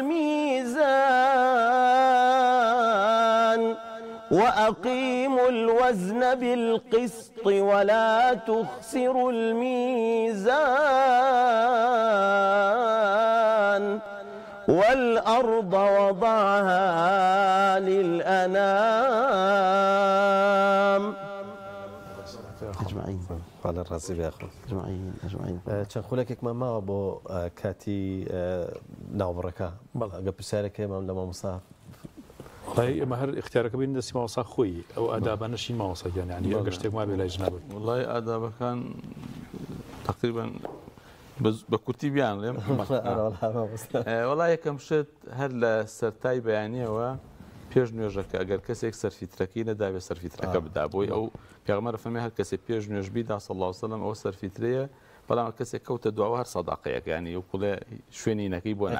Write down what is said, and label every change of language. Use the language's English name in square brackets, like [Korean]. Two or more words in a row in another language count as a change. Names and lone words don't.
[Arabic] الميزان وأقيموا الوزن بالقسط ولا تخسروا الميزان والأرض وضعها للأنام. أجمعين. قال الرازي بأخو أجمعين أجمعين. [Central Kurdish] چەند خولێکێکمان ماوە بۆ کاتی ناوبڕەکە ئەگە پرسیارێک هەیەمان لە مامۆستا ئەمە هەر اختیارەکە بین دەستی مامۆستا خۆی ئەو ئادابانەشی مامۆستاگیان یعنی ئەگەر شتێک ما بێ لای جناب وڵای ئادابەکان تقریبا بە کورتی بیان لێم وڵای یەکەم شت هەر لە سەرای بەیانیەوە پێش نوێژەکە ئەگەر کەسێک سەرفیترەکەی نەداوێ سەرفیترەکە بدا بۆی ئەو پێغەمبەر فەرمێ هەر کەسێک پێش نوێژ بیدا [Arabic] صلی الله علیه و سلم [Central Kurdish] ئەوە سەرفیترەیە بەڵام کەسێک کەوتە دواوە هەر سەداقەیەک ینی ئەو کوڵێ شوێنی نەکەی بۆ